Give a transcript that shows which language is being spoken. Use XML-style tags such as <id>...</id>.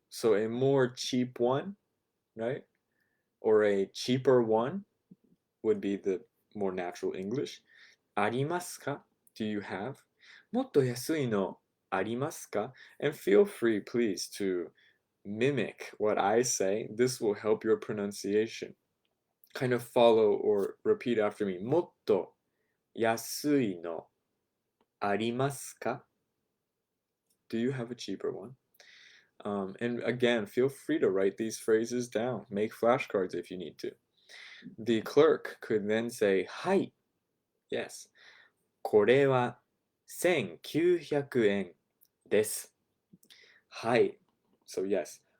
<en>So a more cheap one, right? Or a cheaper one would be the more natural English.</en> <ja>ありますか?</ja> <en>Do you have?</en> <ja>もっと安いのありますか?</ja> <en>And feel free, please, to mimic what I say. This will help your pronunciation. Kind of follow or repeat after me.</en> <ja>もっと安いのありますか?</ja> <en>Do you have a cheaper one? And again, feel free to write these phrases down. Make flashcards if you need to. The clerk could then say, はい。Yes.</en> <ja>これは1900円です。はい。</ja> <en>So yes.</en>